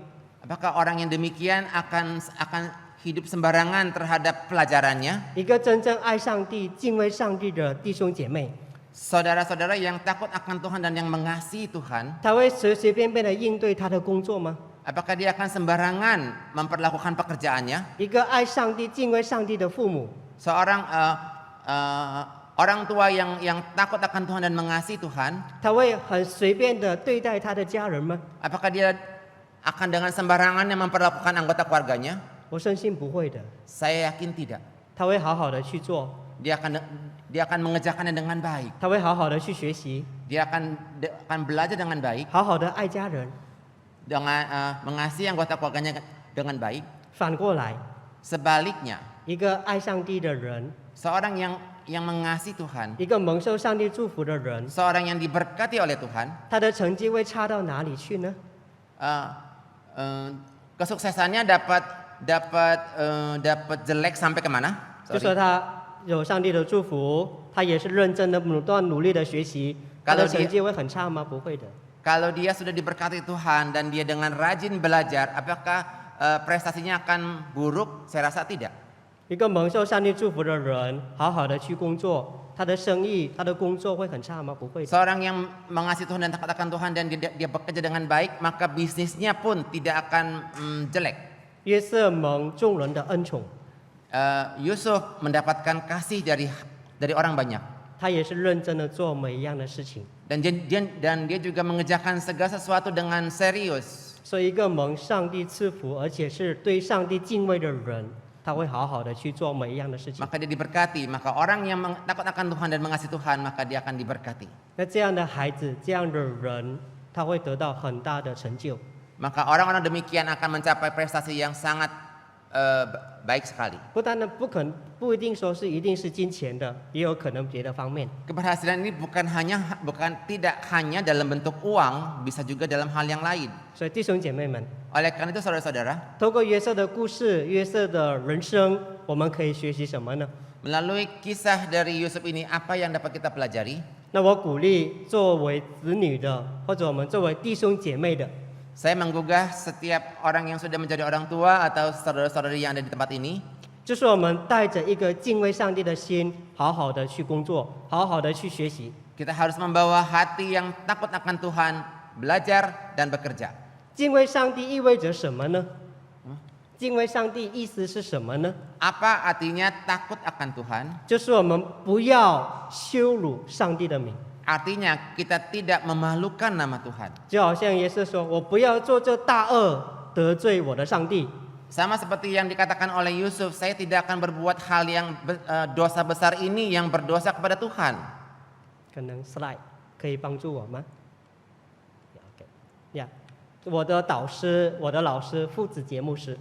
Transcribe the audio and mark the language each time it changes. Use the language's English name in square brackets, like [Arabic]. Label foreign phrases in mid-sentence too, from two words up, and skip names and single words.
[Indonesian] apakah orang yang demikian akan hidup sembarangan terhadap pelajarannya? [Chinese] 一个真正爱上帝、敬畏上帝的弟兄姐妹， [Indonesian] Saudara-saudara yang takut akan Tuhan dan yang mengasihi Tuhan, [Chinese] 他会随随便便的应对他的工作吗？ [Indonesian] apakah dia akan sembarangan memperlakukan pekerjaannya? [Chinese] 一个爱上帝、敬畏上帝的父母， [Indonesian] Seorang orang tua yang takut akan Tuhan dan mengasihi Tuhan, [Chinese] 他会很随便的对待他的家人吗？ [Indonesian] apakah dia akan dengan sembarangannya memperlakukan anggota keluarganya? [Chinese] 我深信不会的， [Indonesian] Saya yakin tidak. [Chinese] 他会好好的去做， [Indonesian] Dia akan mengerjakannya dengan baik. [Chinese] 他会好好的去学习， [Indonesian] Dia akan belajar dengan baik, [Chinese] 好好的爱家人。 [Indonesian] dengan mengasihi anggota keluarganya dengan baik. [Chinese] 反过来， [Indonesian] Sebaliknya, [Chinese] 一个爱上帝的人， [Indonesian] seorang yang mengasihi Tuhan, [Chinese] 一个蒙受上帝祝福的人， [Indonesian] seorang yang diberkati oleh Tuhan, [Chinese] 他的成绩会差到哪里去呢？ [Indonesian] kesuksesannya dapat jelek sampai kemana? [Chinese] 就说他有上帝的祝福，他也是认真的不断努力的学习，他的成绩会很差吗？不会的。 [Indonesian] Kalau dia sudah diberkati Tuhan dan dia dengan rajin belajar, apakah prestasinya akan buruk? Saya rasa tidak. [Chinese] 一个蒙受上帝祝福的人，好好的去工作，他的生意、他的工作会很差吗？不会的。 [Indonesian] Seorang yang mengasihi Tuhan dan takut akan Tuhan dan dia bekerja dengan baik, maka bisnisnya pun tidak akan jelek. [Chinese] 约瑟蒙众人的恩宠， [Indonesian] Yusuf mendapatkan kasih dari orang banyak. [Chinese] 他也是认真的做每一样的事情。 [Indonesian] Dan dia juga mengerjakan segala sesuatu dengan serius. [Chinese] 所以，一个蒙上帝赐福，而且是对上帝敬畏的人， 他会好好的去做每一样的事情。 [Indonesian] maka dia diberkati. Maka orang yang takut akan Tuhan dan mengasihi Tuhan, maka dia akan diberkati. [Chinese] 那这样的孩子，这样的人，他会得到很大的成就。 [Indonesian] Maka orang-orang demikian akan mencapai prestasi yang sangat baik sekali. [Chinese] 不一定说是一定是金钱的，也有可能别的方面。 [Indonesian] Keberhasilan ini tidak hanya dalam bentuk uang, bisa juga dalam hal yang lain. [Chinese] 所以弟兄姐妹们， [Indonesian] Oleh karena itu saudara-saudara, [Chinese] 透过约瑟的故事、约瑟的人生，我们可以学习什么呢？ [Indonesian] melalui kisah dari Yusuf ini, apa yang dapat kita pelajari? [Chinese] 那我鼓励作为子女的，或者我们作为弟兄姐妹的， [Indonesian] Saya menggugah setiap orang yang sudah menjadi orang tua atau saudara-saudari yang ada di tempat ini, [Chinese] 就是我们带着一个敬畏上帝的心，好好的去工作，好好的去学习。 [Indonesian] kita harus membawa hati yang takut akan Tuhan, belajar dan bekerja. [Chinese] 敬畏上帝意味着什么呢？敬畏上帝意思是什么呢？ [Indonesian] Apa artinya takut akan Tuhan? [Chinese] 就是我们不要羞辱上帝的名， [Indonesian] Artinya kita tidak memalukan nama Tuhan. [Chinese] 就好像耶稣说：“我不要做这大恶，得罪我的上帝。” [Indonesian] Sama seperti yang dikatakan oleh Yusuf, saya tidak akan berbuat hal yang dosa besar ini yang berdosa kepada Tuhan. [Chinese] 可能 slide 可以帮助我吗 ？OK， 呀、我的老师父子节牧师